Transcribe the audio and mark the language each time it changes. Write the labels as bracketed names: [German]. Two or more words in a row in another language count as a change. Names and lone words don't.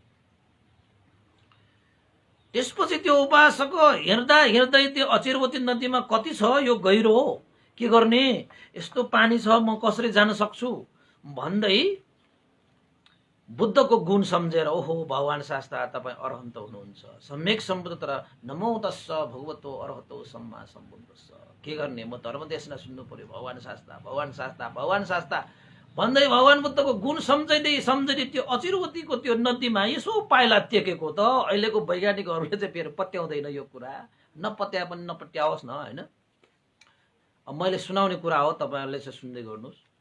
[Nepali] त्यसपछि त्यो उपासक हिँड्दा हिँड्दै त्यो अचिरवती नदीमा कति छ यो गहिरो हो, के गर्ने, यस्तो पानी छ म कसरी जान सक्छु भन्दै बुद्धको गुण सम्झेर ओहो भगवान शास्त्र तपाईँ अरहन्त हुनुहुन्छ, सम्यक सम्बुद्ध, तर [Pali] नमो तस्स भगवतो अरहतो सम्मा सम्बुद्धस्स। [Nepali] के गर्ने, म धर्म देशना सुन्नु पर्यो, भगवान शास्त्र भगवान शास्त्र भगवान शास्त्र भन्दै भगवान बुद्धको गुण सम्झँदै सम्झँदै त्यो अचिरवतीको त्यो नदीमा यसो पाइला टेकेको त अहिलेको वैज्ञानिकहरूले चाहिँ फेरि पत्याउँदैन यो कुरा। नपत्या पनि नपत्याओस् न, होइन। अब मैले सुनाउने कुरा हो, तपाईँहरूले चाहिँ सुन्दै गर्नुहोस्।